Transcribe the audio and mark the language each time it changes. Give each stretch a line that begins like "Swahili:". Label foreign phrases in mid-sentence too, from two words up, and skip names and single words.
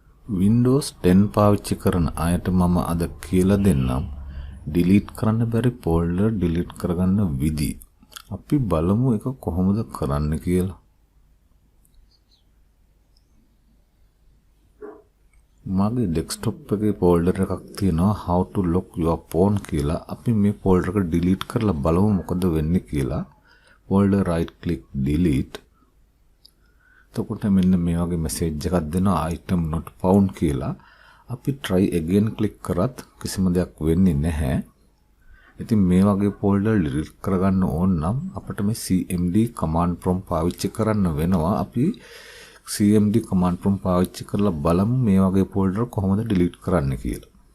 Sinhala: Windows 10 පාවිච්චි කරන අයට මම අද කියලා දෙන්නම් delete කරන්න බැරි
English: folder delete
Sinhala: කරගන්න විදි. අපි බලමු ඒක කොහොමද කරන්න කියලා. මගේ desktop එකේ folder එකක් තියෙනවා how to lock your phone කියලා. අපි මේ folder එක delete කරලා බලමු මොකද වෙන්නේ කියලා.
English: folder right click delete.
Sinhala: එතකොට මෙන්න මේ වගේ message එකක් දෙනවා
English: item not found
Sinhala: කියලා. අපි
English: try again click
Sinhala: කරත් කිසිම දෙයක් වෙන්නේ නැහැ. ඉතින් මේ වගේ
English: folder delete
Sinhala: කරගන්න ඕන නම් අපිට මේ
English: cmd command prompt
Sinhala: පාවිච්චි කරන්න වෙනවා. අපි
English: cmd command prompt
Sinhala: පාවිච්චි කරලා බලමු මේ වගේ folder කොහොමද delete කරන්න කියලා.